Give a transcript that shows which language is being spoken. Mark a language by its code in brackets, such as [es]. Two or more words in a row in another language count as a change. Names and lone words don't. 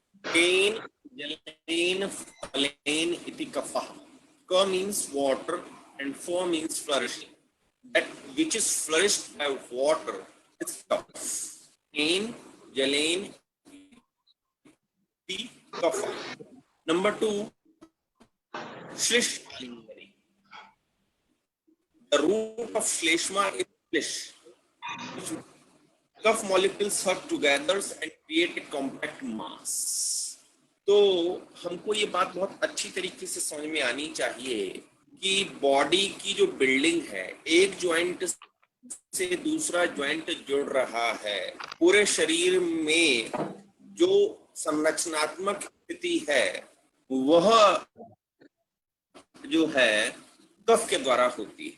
[sa] कैन, जलैन, फलैन, इति कफ. [en] Ka means water and Pha means flourishing. That which is flourished by water is Kapha. [sa] कैन, जलैन, इति कफ. [en] Number two, [sa] श्लिष आलिङ्गरि. [en] The root of Shleshma is Shlish. Cuff molecules hug together and create a compact mass. [hi] तो हमको ये बात बहुत अच्छी तरीके से समझ में आनी चाहिए कि बॉडी की जो बिल्डिंग है, एक ज्वाइंट से दूसरा ज्वाइंट जुड़ रहा है, पूरे शरीर में जो संरचनात्मक स्थिति है वह जो है कफ के द्वारा होती है।